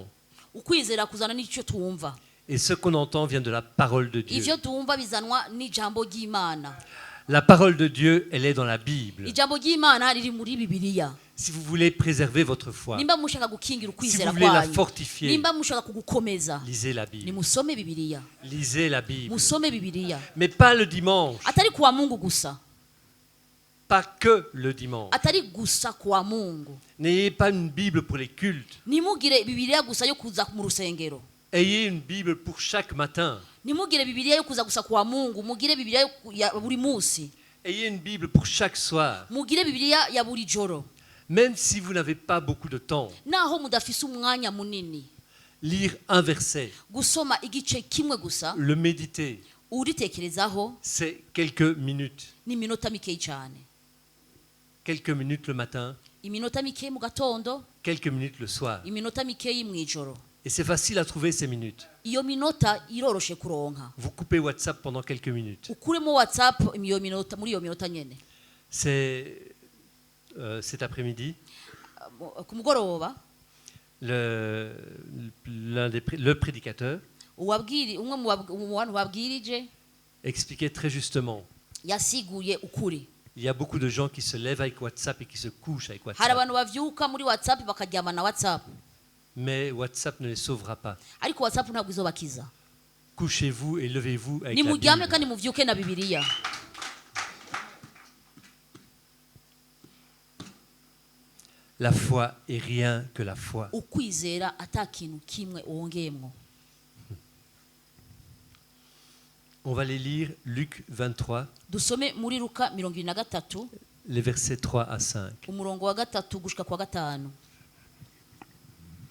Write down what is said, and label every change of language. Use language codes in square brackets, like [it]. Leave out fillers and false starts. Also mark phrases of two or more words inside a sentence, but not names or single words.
[rn] ukwizera kuzana n'icyo tumva. [fr] Et ce qu'on entend vient de la parole de Dieu. [rn] Ivyo tumva bizanwa n'ijambo ry'Imana. [fr] La parole de Dieu, elle est dans la Bible. [rn] Ijambo ry'Imana riri muri Bibiliya. [fr] Si vous voulez préserver votre foi, [rn] Nimba mushaka gukingira [fr] si [rn] ukwizera [fr] vous voulez la [rn] kwanyu, [fr] fortifier, [rn] nimba mushaka kugukomeza, [fr] lisez la Bible. [rn] nimusome Bibiliya. [fr] Lisez la Bible. [rn] Musome Bibiliya. [fr] Mais pas le dimanche. [rn] Atari kuwa Mungu gusa. [fr] Pas que le dimanche. [rn] Atari gusa kuwa Mungu. [fr] N'ayez pas une Bible pour les cultes. [rn] Nimugire Bibiliya gusa yo kuza mu rusengero. [fr] Ayez une Bible pour chaque matin. [rn] Nimugire Bibiliya yo kuza gusa kuwa Mungu, mugire Bibiliya ya buri munsi. [fr] Ayez une Bible pour chaque soir. [rn] Mugire Bibiliya ya buri joro. [fr] Même si vous n'avez pas beaucoup de temps, [rn] Naho mudafise umwanya munini. [fr] lire un verset, [rn] Gusoma igice kimwe gusa, [fr] le méditer, [rn] uritekerezaho [fr] c'est quelques minutes. [rn] ni minota mikeyi cyane. [fr] Quelques minutes le matin, [rn] Iminota mikeyi mu gatondo, [fr] quelques minutes le soir. [rn] iminota mikeyi mu ijoro. [fr] Et c'est facile à trouver ces minutes. [rn] Iyo minota iroroshe kuronka. [fr] Vous coupez WhatsApp pendant quelques minutes. [rn] Ukuremo WhatsApp muri iyo minota nyene. [fr] C'est cet après-midi, [rn] Ku mugoroba [fr] le prédicateur [rn] umwe mu bantu babwirije [fr] expliquait très justement. [rn] yasiguye ukuri. [fr] Il y a beaucoup de gens qui se lèvent avec WhatsApp et qui se couchent avec [rn] Hari [fr] WhatsApp. [rn] abantu bavyuka muri WhatsApp bakaryama na WhatsApp. [fr] Mais WhatsApp ne les sauvera pas. [rn] Ariko WhatsApp ntabwo izobakiza. [fr] Couchez-vous et levez-vous avec la [rn] Nimuryame [fr] Bible. [rn] kandi muvyuke na Bibiliya. [fr] La foi est rien que la foi. [rn] Ukwizera atakintu kimwe wongeyemwo. [fr] On va les lire Luc 23, [rn] Dusome muri Luka 23 [fr] les versets 3 à 5. [rn] umurongo wa 3 gushika kwa 5.